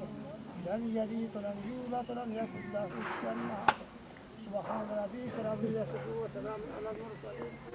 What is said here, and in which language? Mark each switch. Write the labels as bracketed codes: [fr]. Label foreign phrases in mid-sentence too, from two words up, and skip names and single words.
[ar] لم يلد ولم يولد ولم يكن له كفوا أحد. سبحان ربك رب العزة وسلام على المرسلين.